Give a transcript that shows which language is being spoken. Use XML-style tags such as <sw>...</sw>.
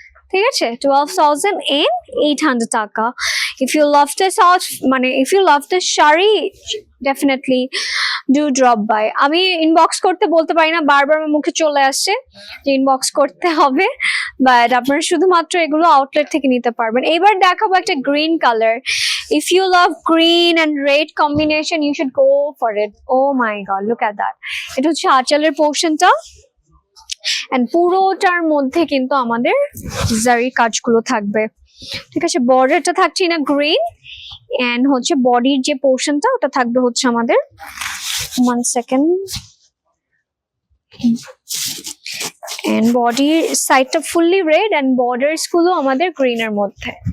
<bn>ঠিক আছে, 12,800 টাকা।</bn> <en>If you love this মানে if you love this sari, definitely do drop by.</en> <bn>আমি ইনবক্স করতে বলতে পারি না, বারবার আমার মুখে চলে আসছে যে ইনবক্স করতে হবে, বাট আপনারা শুধুমাত্র এগুলো আউটলেট থেকে নিতে পারবেন। এবার দেখাবো একটা green colour.</bn> <en>If you love green and red combination, you should go for it. Oh my god, look at that.</en> <bn>এটা হচ্ছে আঁচলের পোর্শনটা এন্ড পুরোটার মধ্যে কিন্তু আমাদের জারি কাজগুলো থাকবে। ঠিক আছে, বর্ডারটা থাকছে না গ্রিন এন্ড হচ্ছে বডির যে পোর্শনটা ওটা থাকবে হচ্ছে আমাদের 1 সেকেন্ড এন্ড বডির সাইডটা ফুললি রেড এন্ড বর্ডার্স গুলো আমাদের গ্রিনের মধ্যে।</bn>